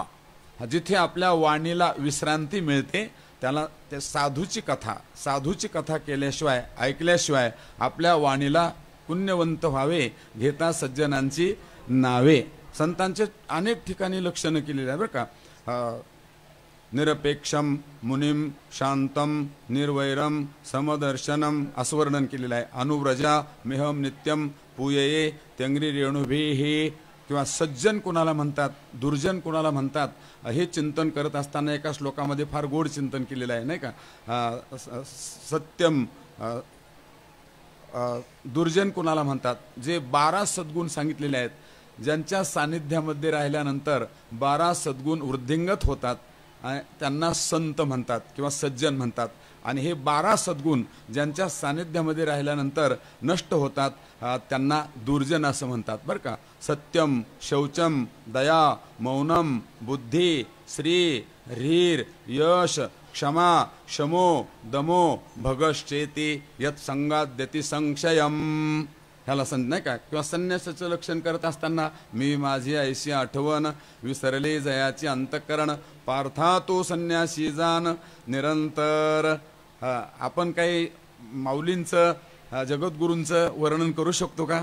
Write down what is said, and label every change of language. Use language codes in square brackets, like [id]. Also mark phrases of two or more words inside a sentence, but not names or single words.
[mr] जिथे आपल्या वाणीला विश्रांती मिळते त्याला ते साधूची कथा केल्याशिवाय ऐकल्याशिवाय आपल्या वाणीला पुण्यवंत व्हावे घेता सज्जनांची नावे। संतांचे अनेक ठिकाणी लक्षणं केलेली आहे बरं का। [sa] निरपेक्षम मुनिम शांतम निर्वैरम समदर्शनम [mr] असं वर्णन केलेलं आहे। [sa] अनुव्रजा मेहम नित्यम पूयये त्यंग्री रेणुभिः। [mr] किंवा सज्जन कुणाला म्हणतात, दुर्जन कुणाला म्हणतात, हे चिंतन करत असताना एका श्लोकामध्ये फार गोड चिंतन केलेलं आहे नाही का। सत्यम, दुर्जन कुणाला म्हणतात, जे 12 सद्गुण सांगितलेले आहेत, ज्यांच्या सानिध्यामध्ये राहिल्यानंतर 12 सद्गुण वृद्धिंगत होतात त्यांना संत म्हणतात किंवा सज्जन म्हणतात। आणि हे 12 सद्गुण ज्यांच्या सानिध्यामध्ये राहिल्यानंतर नष्ट होतात त्यांना दुर्जन असं म्हणतात बरं का। [sa] सत्यम, शौचम, दया, मौनम, बुद्धी, श्री, ह्रीर, यश, क्षमा, शमो, दमो, भगश्चेती यत् संगाद्यति संशयम। [mr] ह्याला नाही का। किंवा संन्यासाचं लक्षण करत असताना मी माझी ऐशी आठवण विसरले जयाची अंतःकरण पार्था तो संन्यासी जान निरंतर। आपण काही माऊलींचं जगद्गुरूंचं वर्णन करू शकतो का।